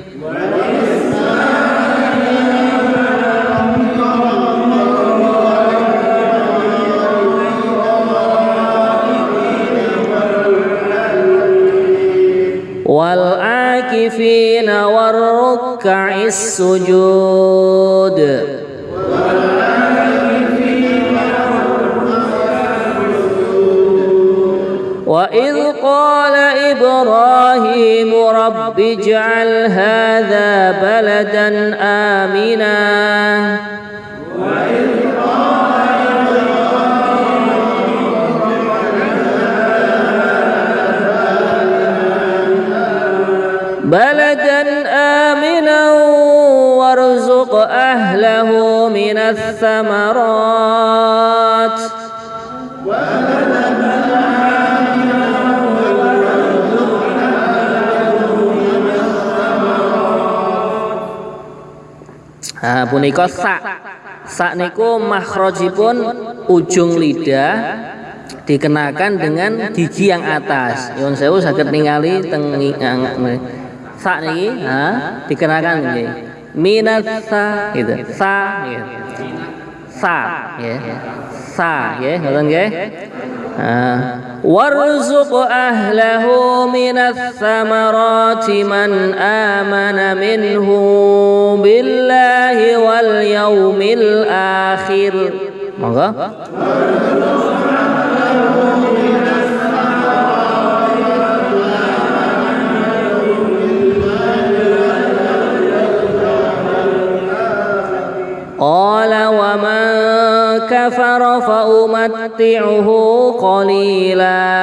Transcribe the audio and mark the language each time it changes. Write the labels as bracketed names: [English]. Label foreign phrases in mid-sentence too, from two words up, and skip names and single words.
[Arabic] والعاكفين والركع السجود. وإذ قال إبراهيم رب اجعل هذا بلدا آمنا. بلدا آمنا وارزق أهله من [Javanese] الثمرات punika sak niku makhrajipun ujung lidah [Indonesian] dikenakan dengan gigi yang atas. [Javanese] Nyuwun sewu saged ningali teng sak niki dikenakan nggih. Minat sa gitu. Sa nggih. Sa nggih. Sa nggih, ngoten nggih. [Arabic] وارزق أهله من الثمرات من آمن منه بالله واليوم الآخر. Monggo. قال ومن كفر فأمتعه قليلا.